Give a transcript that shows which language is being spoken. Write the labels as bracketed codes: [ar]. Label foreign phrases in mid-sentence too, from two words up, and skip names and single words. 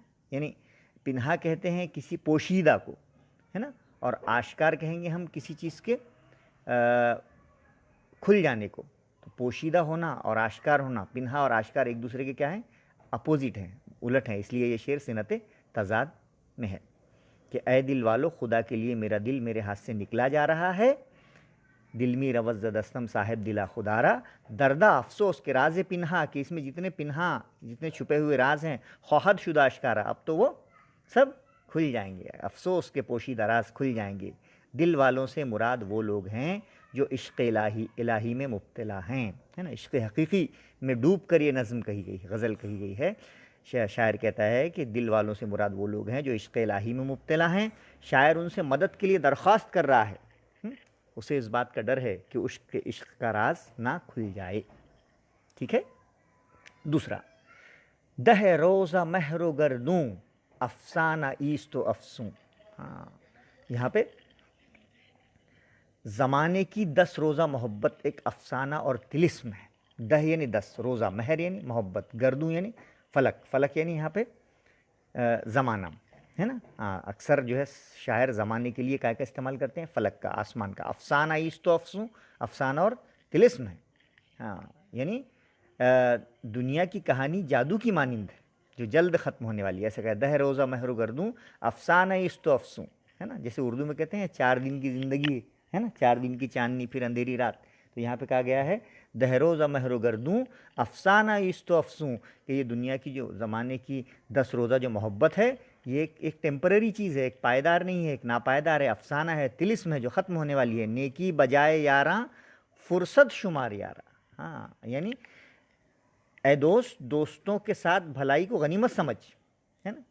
[ur] یعنی پنہا کہتے ہیں کسی پوشیدہ کو، ہے نا، اور آشکار کہیں گے ہم کسی چیز کے کھل جانے کو. تو پوشیدہ ہونا اور آشکار ہونا، پنہا اور آشکار ایک دوسرے کے کیا ہیں؟ اپوزٹ ہیں، الٹ ہیں. اس لیے یہ شعر صنعت تضاد میں ہے کہ اے دل والو، خدا کے لیے میرا دل میرے ہاتھ سے نکلا جا رہا ہے. [fa] دل می روز دستم صاحب دلا خدارا، دردا [ur] افسوس کے راز پنہا، کہ اس میں جتنے پنہا، جتنے چھپے ہوئے راز ہیں، [fa] خواہد شدہ اشکارا، [ur] اب تو وہ سب کھل جائیں گے، افسوس کے پوشیدہ راز کھل جائیں گے. دل والوں سے مراد وہ لوگ ہیں جو عشق الہی میں مبتلا ہیں، ہے نا. عشق حقیقی میں ڈوب کر یہ نظم کہی گئی، غزل کہی گئی ہے. شاعر کہتا ہے کہ دل والوں سے مراد وہ لوگ ہیں جو عشق الہی میں مبتلا ہیں. شاعر ان سے مدد کے لیے درخواست کر رہا ہے، اسے اس بات کا ڈر ہے کہ عشق کا راز نہ کھل جائے. ٹھیک ہے. دوسرا، [fa] دہ روزہ مہر و گردوں افسانہ ایست و افسوں. [ur] ہاں، یہاں پہ زمانے کی 10 روزہ محبت ایک افسانہ اور طلسم ہے. دہ یعنی 10، روزہ، مہر یعنی محبت، گردوں یعنی فلک. فلک یعنی یہاں پہ زمانہ، ہے نا. ہاں، اکثر جو ہے شاعر زمانے کے لیے کا استعمال کرتے ہیں؟ فلک کا، آسمان کا. [fa] افسانہ ایست و افسوں، [ur] افسانہ اور طلسم ہے. ہاں، یعنی دنیا کی کہانی جادو کی مانند ہے جو جلد ختم ہونے والی ہے. ایسا کہ [fa] دہ روزہ مہر و گردوں افسانہ ایست و افسوں، [ur] ہے نا. جیسے اردو میں کہتے ہیں 4 دن کی زندگی ہے نا، 4 دن کی چاندنی پھر اندھیری رات. تو یہاں پہ کہا گیا ہے [fa] دہ روزہ مہر و گردوں افسانہ ایست و افسوں، [ur] کہ یہ دنیا کی جو زمانے کی 10 روزہ جو محبت ہے، یہ ایک ٹیمپرری چیز ہے، ایک پائیدار نہیں ہے، ایک ناپائیدار ہے، افسانہ ہے، طلسم ہے جو ختم ہونے والی ہے. [fa] نیکی بجائے یاراں فرصت شمار یاراں. [ur] ہاں، یعنی اے دوست، دوستوں کے ساتھ بھلائی کو غنیمت سمجھ، ہے نا.